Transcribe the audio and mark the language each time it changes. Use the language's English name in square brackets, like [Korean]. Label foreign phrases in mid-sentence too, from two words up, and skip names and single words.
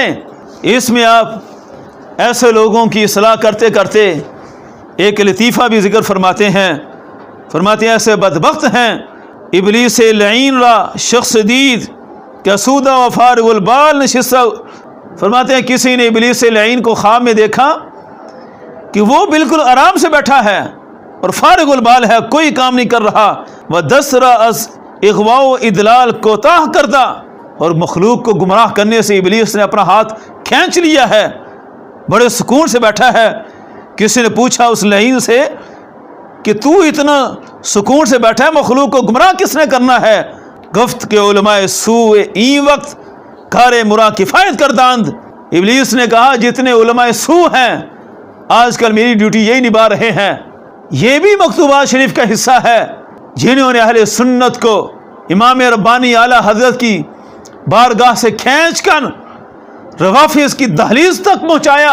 [Urdu] اس میں آپ ایسے لوگوں کی اصلاح کرتے کرتے ایک لطیفہ بھی ذکر فرماتے ہیں ایسے بدبخت ہیں [Persian] ابلیس لعین را شخص دید کہ سودہ و فارغ البال نشستہ۔ [Urdu] فرماتے ہیں کسی نے ابلیس لعین کو خواب میں دیکھا کہ وہ بالکل آرام سے بیٹھا ہے اور فارغ البال ہے، کوئی کام نہیں کر رہا، [Persian] وَدَسْرَ از اغواء و ادلال کوتاہ کردہ، [Urdu] اور مخلوق کو گمراہ کرنے سے ابلیس نے اپنا ہاتھ کھینچ لیا ہے، بڑے سکون سے بیٹھا ہے۔ کسی نے پوچھا اس لعین سے کہ تو اتنا سکون سے بیٹھا ہے، مخلوق کو گمراہ کس نے کرنا ہے؟ [Persian] گفت کہ علماء سوء این وقت کار مرا کفایت کرداند۔ [Urdu] ابلیس نے کہا جتنے علماء سوء ہیں آج کل میری ڈیوٹی یہی نبھا رہے ہیں۔ یہ بھی مکتوبات شریف کا حصہ ہے جنہوں نے اہل سنت کو امام ربانی اعلیٰ حضرت کی بارگاہ سے کھینچ کر روافظ کی دہلیز تک پہنچایا۔